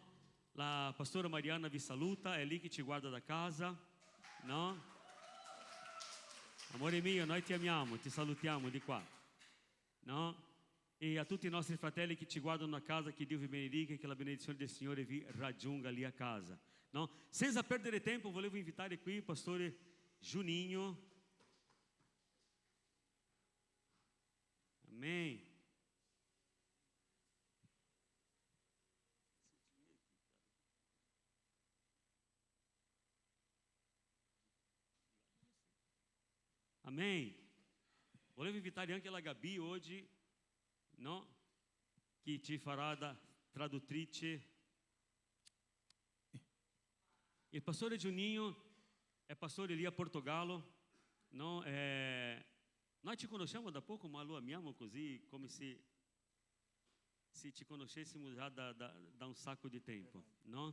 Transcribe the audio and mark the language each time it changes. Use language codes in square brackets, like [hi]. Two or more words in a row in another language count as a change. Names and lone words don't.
[it] La pastora Mariana vi saluta, è lì che ci guarda da casa, no? Amore mio, noi ti amiamo, ti salutiamo di qua, no? E a tutti i nostri fratelli che ci guardano a casa, che Dio vi benedica e che la benedizione del Signore vi raggiunga lì a casa, no? Senza perdere tempo, volevo invitare qui il pastore Juninho. Amém. Amém. Volevo invitare anche la Gabi oggi, no? Che ci farà da traduttrice. Il pastore Juninho è pastore lì a Portogallo, no? Noi ci conosciamo da poco, ma lo amiamo così, come se ci conoscessimo già da un sacco di tempo, no?